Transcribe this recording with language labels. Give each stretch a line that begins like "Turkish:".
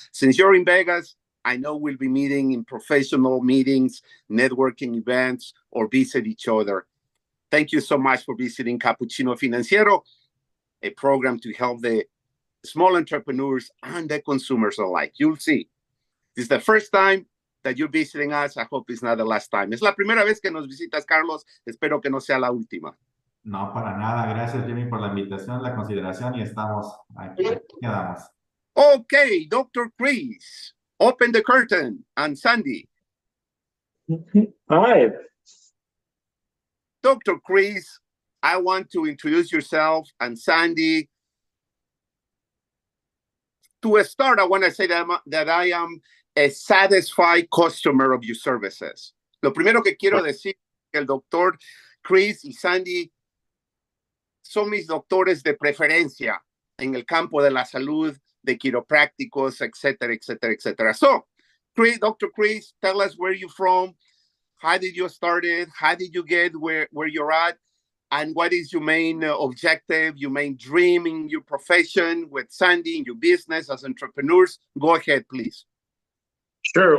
English: Since you're in Vegas, I know we'll be meeting in professional meetings, networking events, or visit each other. Thank you so much for visiting Capucchino Financiero, a program to help the small entrepreneurs and the consumers alike. You'll see. This is the first time that you're visiting us. I hope it's not the last time.
Spanish: Es la primera vez que nos visitas, Carlos. Espero que no sea la última. No, para nada. Gracias, Jimmy, por la invitación, la consideración, y estamos aquí. Quedamos.
English: Okay, Dr. Chris, open the curtain. And Sandy. Hi. Dr. Chris, I want to introduce yourself and Sandy. To start, I want to say that I am a satisfied customer of your services.
Spanish: Lo primero que quiero decir es que el doctor Chris y Sandy son mis doctores de preferencia en el campo de la salud, de quiroprácticos, etcétera, etcétera, etcétera.
English: So, Dr. Chris, tell us where you're from, how did you start it, how did you get where you're at, and what is your main objective, your main dream in your profession with Sandy, in your business as entrepreneurs? Go ahead, please. Sure.